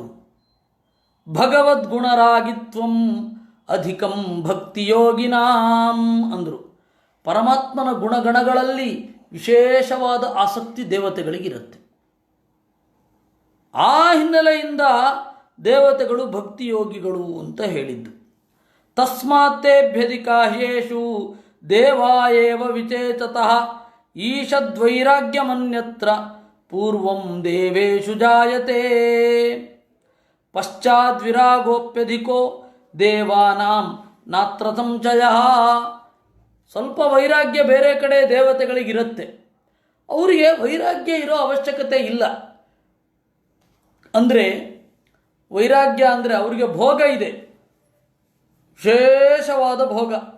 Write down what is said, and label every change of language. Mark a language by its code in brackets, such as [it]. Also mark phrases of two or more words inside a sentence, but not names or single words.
[sa] ಭಗವದ್ಗುಣರಾಗಿತ್ವಂ ಅಧಿಕಂ ಭಕ್ತಿಯೋಗಿನಾಂ ಅಂದರು. [kn] ಪರಮಾತ್ಮನ ಗುಣಗಣಗಳಲ್ಲಿ ವಿಶೇಷವಾದ ಆಸಕ್ತಿ ದೇವತೆಗಳಿಗಿರುತ್ತೆ. ಆ ಹಿನ್ನೆಲೆಯಿಂದ ದೇವತೆಗಳು ಭಕ್ತಿಯೋಗಿಗಳು ಅಂತ ಹೇಳಿದ್ದು. [sa] ತಸ್ಮಾತ್ತೇಭ್ಯಧಿಕಾಹ್ಯೇಷು ದೇವಾ ಏವ ವಿಚೇತತಃ ಈಶದ್ವೈರಾಗ್ಯಮನ್ಯತ್ರ ಪೂರ್ವಂ ದೇವೇಶು ಜಾಯತೆ ಪಶ್ಚಾದ್ವಿರಾಗೋಪ್ಯಧಿಕೋ ದೇವಾನಾಂ ನಾತ್ರ ಸಂಶಯ. [kn] ಸ್ವಲ್ಪ ವೈರಾಗ್ಯ ಬೇರೆ ಕಡೆ ದೇವತೆಗಳಿಗಿರುತ್ತೆ, ಅವರಿಗೆ ವೈರಾಗ್ಯ ಇರೋ ಅವಶ್ಯಕತೆ ಇಲ್ಲ. ಅಂದರೆ ವೈರಾಗ್ಯ ಅಂದರೆ ಅವರಿಗೆ ಭೋಗ ಇದೆ, ವಿಶೇಷವಾದ ಭೋಗ.